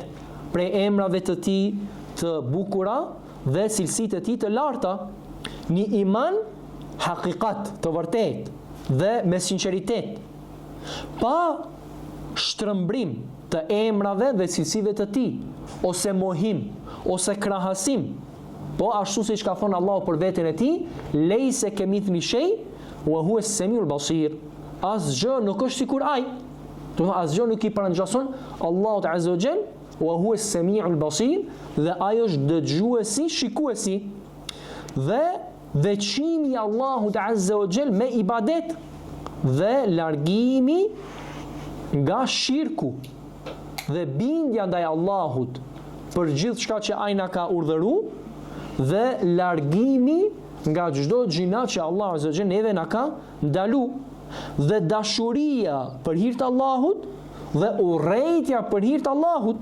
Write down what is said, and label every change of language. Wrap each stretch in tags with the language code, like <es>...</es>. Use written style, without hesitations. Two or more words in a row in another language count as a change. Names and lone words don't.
<sq>prej emrave të tij të bukura dhe cilësitë të tij të larta, një iman hakikat të vërtet dhe me sinqeritet, pa shtrëmbrim të emrave dhe cilësive të tij, ose mohim, ose krahasim Po ashtu siç ka thënë Allahu për veten e tij,</sq> <ar>ليس كمثله شيء وهو السميع البصير.</ar> <sq>Asgjë nuk është sikur ai. Do të thotë asgjë nuk i parangjason Allahut</sq> <ar>عز وجل, وهو السميع البصير,</ar> <sq>dhe ai është dëgjuesi, shikuesi. Dhe veçimi i Allahut</sq> <ar>عز وجل</ar> <sq>me ibadet dhe largimi nga shirku dhe bindja ndaj Allahut për gjithë shka që ai na ka urdhëruar dhe largimi nga çdo gjina që Allah</sq> <ar>عز وجل</ar> <sq>neve na ka ndalu, dhe dashuria për hir të Allahut dhe urrejtja për hir të Allahut.</sq>